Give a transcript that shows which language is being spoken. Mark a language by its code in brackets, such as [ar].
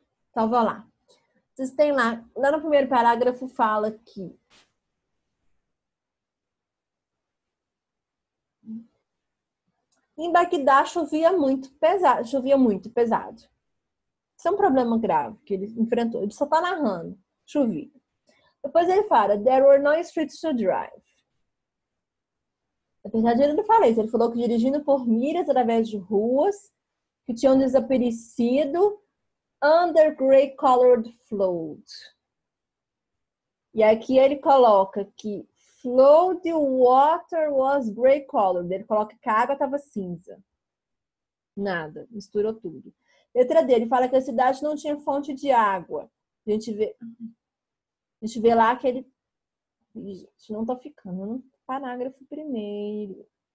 [pt] Então, vamos lá. Vocês têm lá no primeiro parágrafo fala que em Bagdá chovia muito pesado. Isso é um problema grave que ele enfrentou. Ele só está narrando. Chovia. Depois ele fala, [en] there were no streets to drive. [pt] Apesar de ele não falar isso, ele falou que dirigindo por milhas através de ruas que tinham desaparecido [en] under gray colored flood. [pt] E aqui ele coloca que [en] flow the water was gray colored. [pt] Ele coloca que a água estava cinza. Nada, misturou tudo. Letra D, ele fala que a cidade não tinha fonte de água. A gente vê lá que ele... Gente, não tá ficando no parágrafo primeiro.